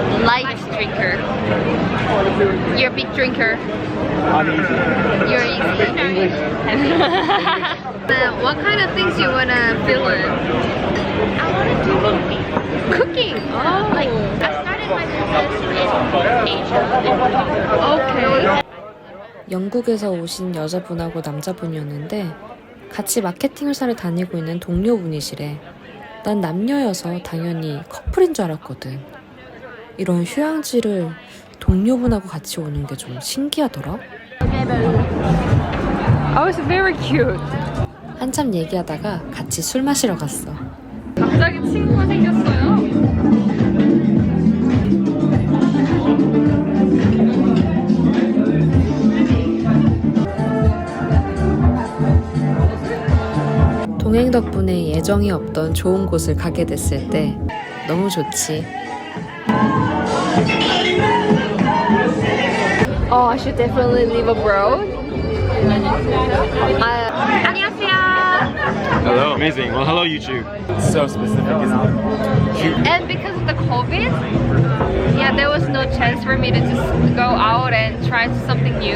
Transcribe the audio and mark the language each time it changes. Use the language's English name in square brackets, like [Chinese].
[English] Light drinker. You're a big drinker. Uneasy. You're easy. English. What kind of things you wanna film? I want to do cooking. Cooking. Oh. Like, I started my business in Asia. Okay. [Korean] 영국에서 오신 여자분하고 남자분이었는데 같이 마케팅 회사를 다니고 있는 동료분이시래. 난 남녀여서 당연히 커플인 줄 알았거든. 이런 휴양지를 동료분하고 같이 오는 게 좀 신기하더라. [English] Oh, it's very cute. [Korean] 한참 얘기하다가 같이 술 마시러 갔어. 갑자기 친구가 생겼어요. 동행 덕분에 예정이 없던 좋은 곳을 가게 됐을 때 너무 좋지. [English] Oh, I should definitely live abroad. [Korean] 안녕하세요. [English] Hello. Amazing. Well, hello, YouTube. So specific, isn't it? And because of the COVID, yeah, there was no chance for me to just go out and try something new.